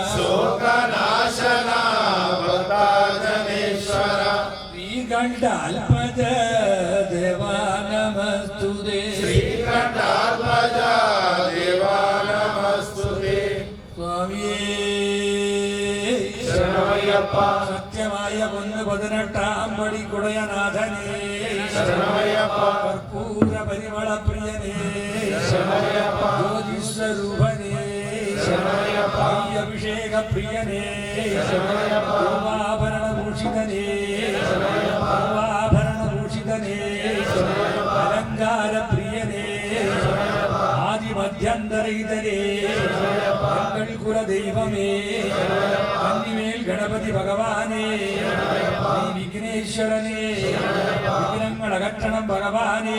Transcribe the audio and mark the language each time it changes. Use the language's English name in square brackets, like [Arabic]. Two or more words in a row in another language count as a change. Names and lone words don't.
[Sanskrit] शोकनाशन भक्ताजनेश्वर श्रीकण्ठाल्पज देवा नमस्तुते श्रीकण्ठात्मज देवा नमस्तुते [Malayalam] स्वामिये शरणमय्यप्प സത്യമായ ഒന്ന് 18 പടി കുടയനാഥനേ ശരണമയ്യപ്പ കർപ്പൂര പരിമള പ്രിയനേ ശരണമയ്യപ്പ ജ്യോതിസ്വരൂപനേ ശരണമയ്യപ്പ അഭിഷേക പ്രിയനേ ശരണമയ്യപ്പ പൂർവാഭരണഭൂഷിതനേ പൂർവാഭരണഭൂഷിതനേ അലങ്കാര പ്രിയനേ ആദിമധ്യന്തരഹിതനേ ഞങ്ങൾ കുലദൈവമേ കന്നിമേൽ ഗണപതി ഭഗവാനേ ശ്രീ വിഘ്നേശ്വരനേ വിഘ്നങ്ങൾ അകറ്റണം ഭഗവാനേ